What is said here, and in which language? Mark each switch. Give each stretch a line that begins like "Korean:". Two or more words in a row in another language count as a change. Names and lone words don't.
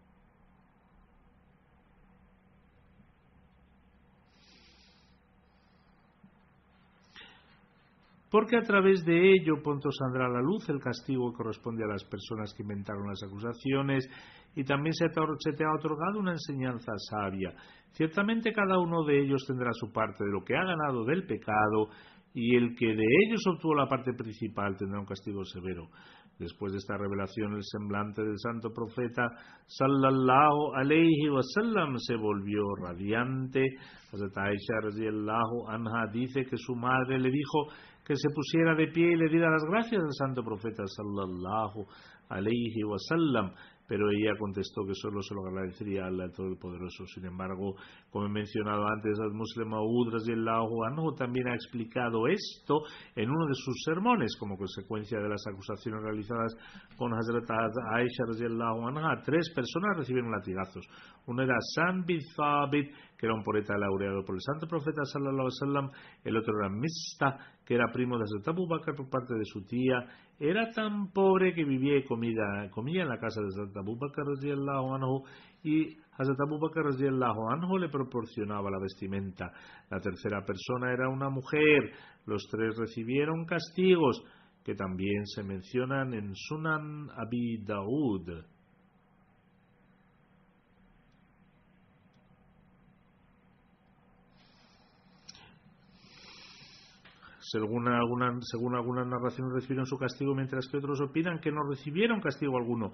Spanish: Porque a través de ello pronto saldrá a la luz el castigo que corresponde a las personas que inventaron las acusaciones, y también se te ha otorgado una enseñanza sabia. Ciertamente cada uno de ellos tendrá su parte de lo que ha ganado del pecado, y el que de ellos obtuvo la parte principal tendrá un castigo severo. Después de esta revelación, el semblante del santo profeta
Arabic: صلى الله عليه وسلم
Spanish: se volvió radiante. Hazrat Aisha
Arabic: رضي الله عنها
Spanish: dice que su madre le dijo que se pusiera de pie y le diera las gracias al santo profeta
Arabic: صلى الله عليه وسلم,
Spanish: pero ella contestó que solo se lo agradecería a Allah Todopoderoso. Sin embargo, como he mencionado antes, Al-Muslim Maud
Arabic: رضي الله عنه
Spanish: también ha explicado esto en uno de sus sermones. Como consecuencia de las acusaciones realizadas con Hazrat Aisha
Arabic: رضي الله عنها,
Spanish: 3 personas recibieron latigazos. Uno era San bin Thabit, que era un poeta laureado por el santo profeta
Arabic: صلى الله عليه وسلم.
Spanish: El otro era Mista, que era primo de Hazrat Abu Bakr por parte de su tía. Era tan pobre que vivía y comía en la casa de Hazrat Abu Bakr
Arabic: رضي الله عنه,
Spanish: y Hazrat Abu Bakr
Arabic: رضي الله عنه
Spanish: le proporcionaba la vestimenta. La tercera persona era una mujer. Los 3 recibieron castigos que también se mencionan en Sunan Abi Daud. Según algunas narraciones, recibieron su castigo, mientras que otros opinan que no recibieron castigo alguno.